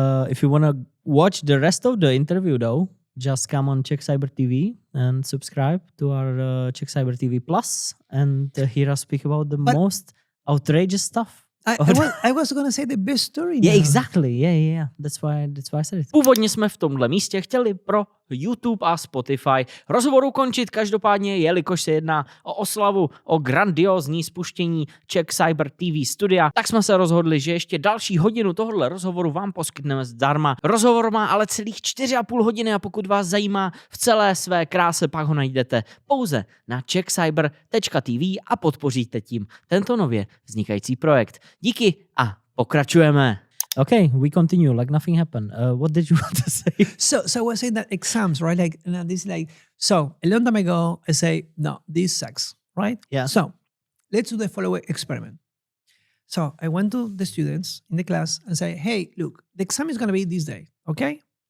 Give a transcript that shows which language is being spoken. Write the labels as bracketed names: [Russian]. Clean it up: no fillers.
[English] If you want to watch the rest of the interview, though, just come on CZECH CYBER TV and subscribe to our CZECH CYBER TV Plus and hear us speak about the most outrageous stuff. I was gonna say the best story. Yeah, now. exactly. Yeah. That's why I said it. [Czech] Původně jsme v tomhle místě chtěli pro YouTube a Spotify rozhovor ukončit, každopádně, jelikož se jedná o oslavu, o grandiózní spuštění CZECH CYBER TV studia, tak jsme se rozhodli, že ještě další hodinu tohohle rozhovoru vám poskytneme zdarma. Rozhovor má ale celých 4,5 hodiny a pokud vás zajímá v celé své kráse, pak ho najdete pouze na CZECHCYBER.TV a podpoříte tím tento nově vznikající projekt. Díky a pokračujeme. [English] Okay, we continue like nothing happened. What did you want to say? So I was saying that exams, right? Like, this, like, so a long time ago, I say, no, this sucks, right? Yeah. So let's do the following experiment. So I went to the students in the class and say, hey, look, the exam is going to be this day, okay?